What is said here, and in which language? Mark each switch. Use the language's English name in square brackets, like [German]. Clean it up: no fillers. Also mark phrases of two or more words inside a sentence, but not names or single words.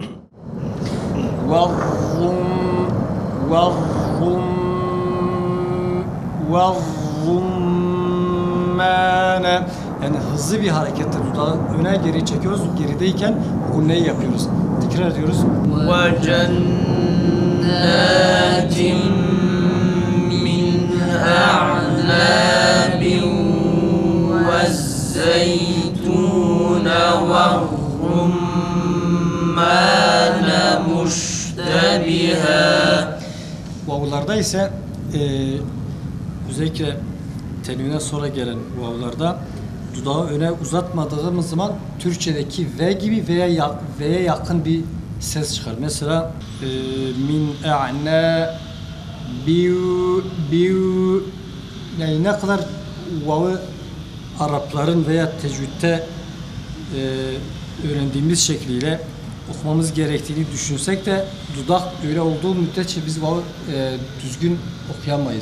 [Turkish] Varrummane, yani hızlı bir hareketle dudağı öne geri çekiyoruz. Gerideyken unneyi yapıyoruz. Tekrar ediyoruz. [Arabic] وجنات أعناب والزيتون والرمان مشتبها. [Turkish] Vav'larda ise özellikle tenvine sonra gelen vavlarda dudağı öne uzatmadığımız zaman Türkçedeki V gibi veya V'ye yakın bir ses çıkar. Mesela min a'na biu biu, yani ne kadar vav'ı Arapların veya tecvidde öğrendiğimiz şekliyle okumamız gerektiğini düşünsek de dudak öyle olduğu müddetçe biz vav'ı düzgün okuyamayız.